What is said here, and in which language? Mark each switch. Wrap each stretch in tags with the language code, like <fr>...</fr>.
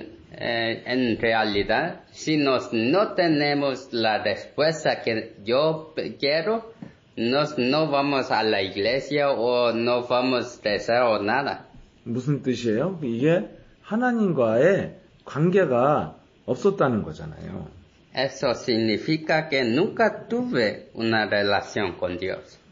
<es>En realidad, si no tenemos la respuesta que yo quiero, no vamos a la iglesia o no vamos a rezar o nada.</es> <ko>무슨 뜻이에요? 이게 하나님과의 관계가 없었다는 거잖아요.</ko> <es>Eso significa que nunca tuve una relación con Dios.</es>